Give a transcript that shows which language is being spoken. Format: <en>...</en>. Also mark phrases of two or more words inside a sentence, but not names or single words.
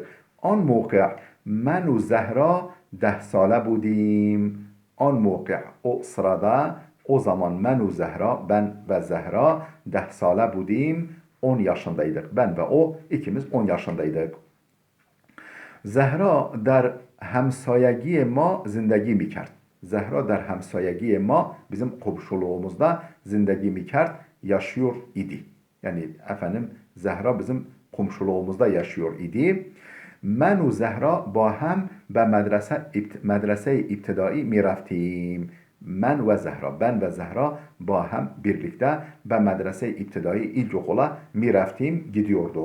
<fa>آن موقع من و زهرا 10 ساله بودیم. آن موقع</fa> <tr>o sırada, o zaman ben ve Zehra</tr> <fa>10 ساله بودیم,</fa> <tr>10 yaşındaydık. Ben ve o ikimiz 10 yaşındaydık.</tr> <fa>Zehra der همسایگی ما زندگی میکرد. Zehra der همسایگی ما,</fa> <tr>bizim komşuluğumuzda</tr> <fa>زندگی می‌کرد,</fa> <tr>yaşıyor idi. Yani Zehra bizim komşuluğumuzda yaşıyor idi. Ben ve</tr> <fa>Zehra با هم به مدرسه ابتدایی می‌رفتیم.</fa> <tr>Ben ve</tr> <fa>Zehra با هم birlikte به مدرسه ابتدایی ilkokula می‌رفتیم, gidiyorduk.</fa>